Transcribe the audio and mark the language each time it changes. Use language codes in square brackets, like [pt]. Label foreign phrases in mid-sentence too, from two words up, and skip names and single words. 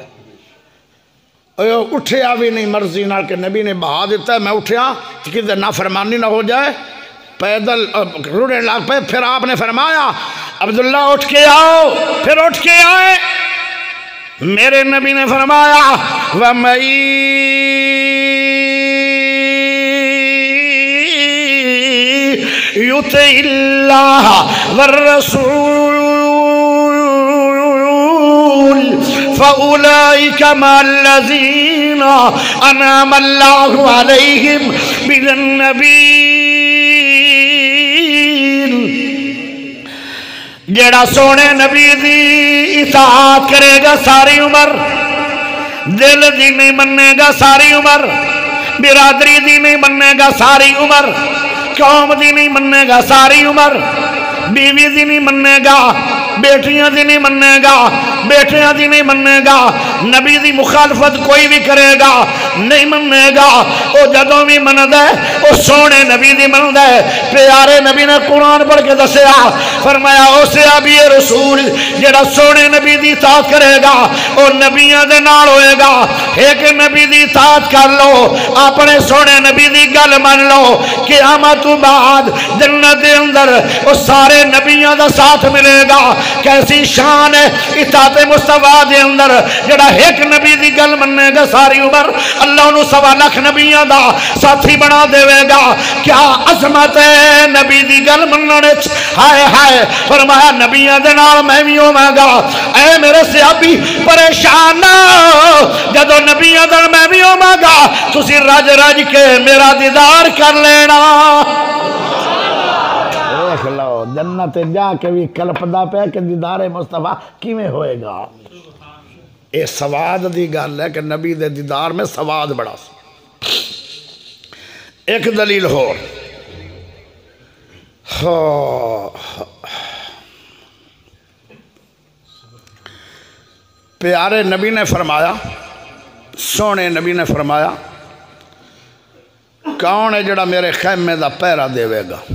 [pa] اٹھیا بھی نہیں مرضی نال کہ نبی نے بہا دیتا ہے، میں اٹھیا کہ نافرمانی نہ ہو جائے، پیدل روڑے لگ پہ۔ [ur] پھر آپ نے فرمایا عبداللہ اٹھ کے آؤ، پھر اٹھ کے آئے۔ میرے نبی نے فرمایا [ar] وَمَن يُطِعِ اللَّهَ وَالرَّسُولَ فَأُولَئِكَ مَعَ الَّذِينَ أَنْعَمَ اللَّهُ عَلَيْهِمْ مِنَ النَّبِيِّينَ۔ [pa] جیڑا سونے نبی دی اطاعت کرے گا ساری عمر، دل دی نہیں مننے گا ساری عمر، برادری دی نہیں مننے گا ساری عمر، قوم دی نہیں مننے گا ساری عمر، بیوی دی نہیں مننے گا، بیٹیاں دی نہیں مننے گا، بیٹیاں دی نہیں مننے گا، نبی دی مخالفت کوئی بھی کرے گا نہیں مننے گا، وہ جدوں بھی مند ہے وہ سونے نبی دی مند ہے۔ پیارے نبی نے قرآن پڑھ کے دسیا، فرمایا اسے ابھی رسول جڑا سونے نبی دی اطاعت کرے گا وہ نبیاں دے نال ہوئے گا۔ ایک نبی دی اطاعت کر لو، اپنے سونے نبی دی گل من لو، قیامت تو بعد جنت دے اندر وہ سارے نبیاں دا ساتھ ملے گا۔ کیسی شان ہے اطاعت مصطفیٰ دے اندر، جڑا ایک نبی دی گل مننے گا ساری عمر اللہ انہوں 1.25 لاکھ نبیاں دا ساتھی بنا دے گا۔ کیا عظمت ہے نبی دی گل مننے، ہائے ہائے۔ فرمایا نبیاں دے نال میں بھی ہوواں گا۔ اے میرے صحابی پریشان نہ ہو، جدو نبیاں دے میں بھی ہوواں گا تسی رج رج کے میرا دیدار کر لینا۔ دیکھ لو جنت جا کے بھی کلپدا پہ کہ دیدار مصطفیٰ کیویں ہوئے گا۔ اے سواد دی گل ہے کہ نبی دے دیدار میں سواد بڑا سی۔ ایک دلیل ہو، پیارے نبی نے فرمایا، سونے نبی نے فرمایا کون ہے جڑا میرے خیمے دا پہرا دے گا؟